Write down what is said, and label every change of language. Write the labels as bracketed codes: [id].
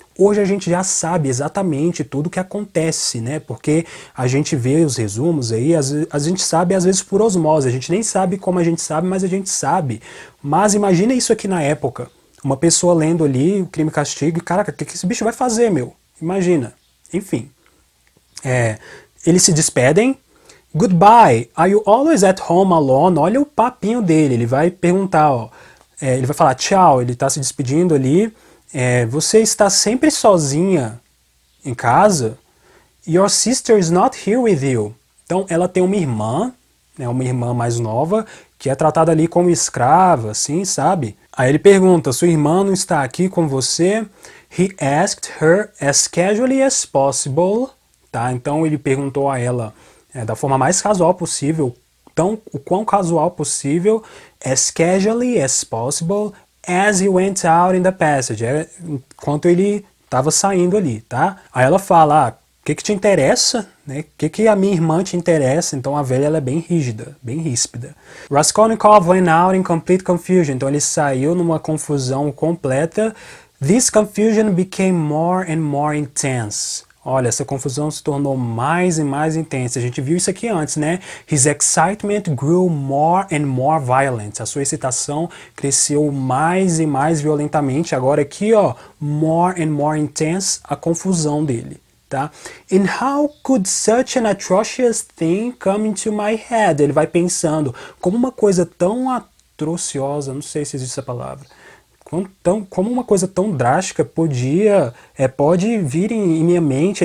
[pt] Hoje a gente já sabe exatamente tudo o que acontece, né? Porque a gente vê os resumos aí, a gente sabe às vezes por osmose, a gente nem sabe como a gente sabe, mas a gente sabe. Mas imagina isso aqui na época, uma pessoa lendo ali o Crime e Castigo, e caraca, o que esse bicho vai fazer, meu? Imagina. Enfim. Eles se despedem. [en] Goodbye, are you always at home alone? [pt] Olha o papinho dele, ele vai perguntar, ó. Ele vai falar tchau, ele tá se despedindo ali. Você está sempre sozinha em casa? [en] Your sister is not here with you. [pt] Então ela tem uma irmã, né, uma irmã mais nova, que é tratada ali como escrava, assim, sabe? Aí ele pergunta, sua irmã não está aqui com você? [en] He asked her as casually as possible. [pt] Tá? Então ele perguntou a ela da forma mais casual possível, o quão casual possível, [en] as casually as possible, as he went out in the passage, [pt] enquanto ele estava saindo ali, tá? Aí ela fala, o que te interessa? Né? O que a minha irmã te interessa? Então a velha ela é bem rígida, bem ríspida. [en] Raskolnikov went out in complete confusion, [pt] então ele saiu numa confusão completa. [en] This confusion became more and more intense. [pt] Olha, essa confusão se tornou mais e mais intensa. A gente viu isso aqui antes, né? [en] His excitement grew more and more violent. [pt] A sua excitação cresceu mais e mais violentamente. Agora aqui, ó, [en] more and more intense, [pt] a confusão dele, tá? [en] And how could such an atrocious thing come into my head? [pt] Ele vai pensando, como uma coisa tão atrociosa, não sei se existe essa palavra, como uma coisa tão drástica pode vir em minha mente.